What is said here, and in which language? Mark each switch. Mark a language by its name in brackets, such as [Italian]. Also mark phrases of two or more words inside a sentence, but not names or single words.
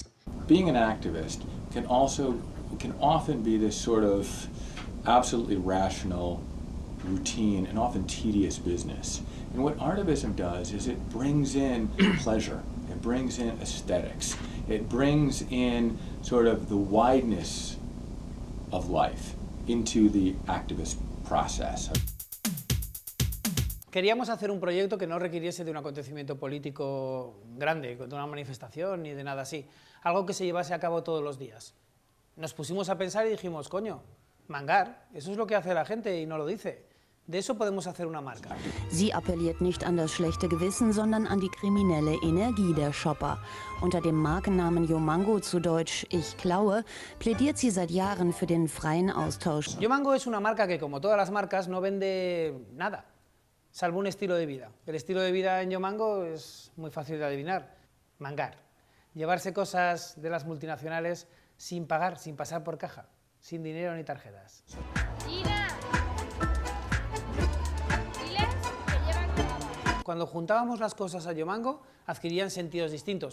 [English] Being an activist can often be this sort of absolutely rational, routine, and often tedious business. And what artivism does is it brings in pleasure, it brings in aesthetics, it brings in sort of the wideness of life into the activist process. [Spanish] Queríamos hacer un proyecto que no requiriese de un acontecimiento político grande, de una manifestación ni de nada así. Algo que se llevase a cabo todos los días. Nos pusimos a pensar y dijimos, coño, mangar, eso es lo que hace la gente y no lo dice. De eso podemos hacer una marca. [German] Sie appelliert nicht an das schlechte Gewissen, sondern an die kriminelle Energie der Shopper. Unter dem Markennamen Yomango, zu Deutsch Ich klaue, plädiert sie seit Jahren für den freien Austausch. [Spanish] Yomango es una marca que, como todas las marcas, no vende nada, salvo un estilo de vida. El estilo de vida en Yomango es muy fácil de adivinar. Mangar. Llevarse cosas de las multinacionales sin pagar, sin pasar por caja, sin dinero ni tarjetas. Cuando juntábamos las cosas a Yomango, adquirían sentidos distintos.